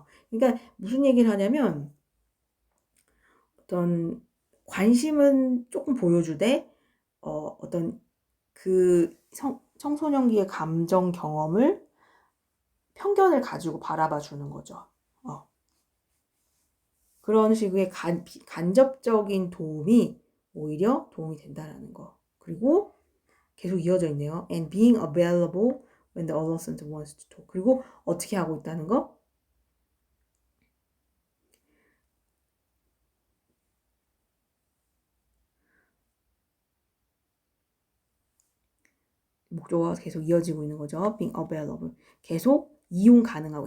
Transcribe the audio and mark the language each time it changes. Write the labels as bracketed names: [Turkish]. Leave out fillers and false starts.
[Korean] 그러니까 무슨 얘기를 하냐면 어떤 관심은 조금 보여주되 어떤 그 청소년기의 감정 경험을 편견을 가지고 바라봐 주는 거죠. 그런 식의 간접적인 도움이 오히려 도움이 된다라는 거. 그리고 계속 이어져 있네요. [English] And being available when the adolescent wants to talk. [Korean] 그리고 어떻게 하고 있다는 거? 목적어가 계속 이어지고 있는 거죠. [English] being available. [Korean] 계속 이용 가능하고.